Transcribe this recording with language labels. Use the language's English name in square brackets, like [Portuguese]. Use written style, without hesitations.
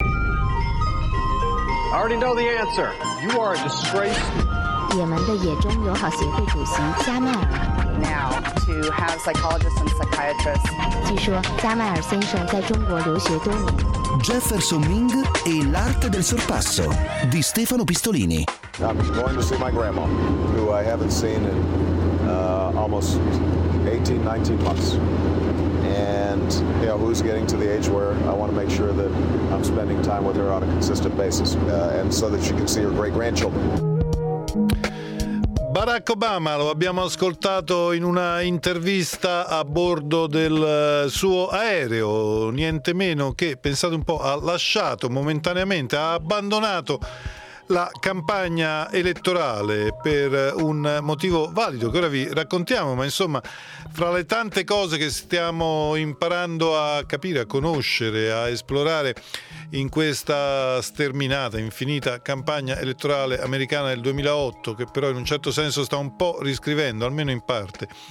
[English] I already know the answer. You are a disgrace. [Chinese] 也门的野中友好协会主席加迈尔。 [English] Now to have psychologists and psychiatrists. [Chinese] 据说加迈尔先生在中国留学多年。 [Italian] Jefferson Ming e l'arte del sorpasso di Stefano Pistolini. [English] I'm going to see my grandma, who I haven't seen in almost 18-19 months. And you know, who's getting to the age where I want to make sure that I'm spending time with her on a consistent basis, and so that she can see her great grandchildren. [Italian] Barack Obama, lo abbiamo ascoltato in una intervista a bordo del suo aereo, niente meno che, pensate un po', ha lasciato momentaneamente, ha abbandonato la campagna elettorale per un motivo valido che ora vi raccontiamo, ma insomma, fra le tante cose che stiamo imparando a capire, a conoscere, a esplorare in questa sterminata, infinita campagna elettorale americana del 2008, che però in un certo senso sta un po' riscrivendo, almeno in parte,